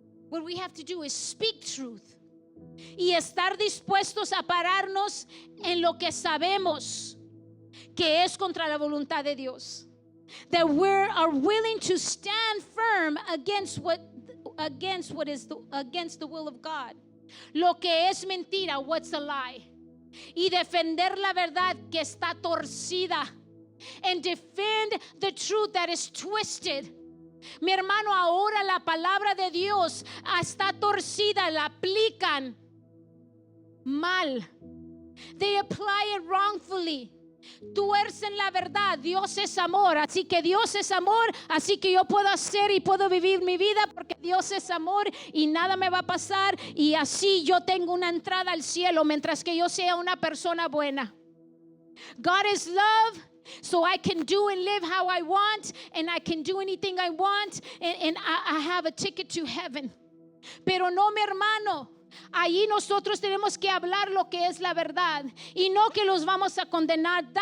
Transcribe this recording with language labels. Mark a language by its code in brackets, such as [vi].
[en] What we have to do is speak truth [es] y estar dispuestos a pararnos en lo que sabemos que es contra la voluntad de Dios. [en] That we are willing to stand firm against the will of God. [es] Lo que es mentira, [en] what's a lie. [es] Y defender la verdad que está torcida. [en] And defend the truth that is twisted. [es] Mi hermano, ahora la palabra de Dios está torcida, la aplican mal. [en] They apply it wrongfully. [es] tuercen la verdad. Dios es amor, así que Dios es amor, así que yo puedo hacer y puedo vivir mi vida porque Dios es amor y nada me va a pasar, y así yo tengo una entrada al cielo mientras que yo sea una persona buena. [en] God is love, so I can do and live how I want, and I can do anything I want, and I have a ticket to heaven. [es] Pero no, mi hermano, allí nosotros tenemos que hablar lo que es la verdad, y no que los vamos a condenar.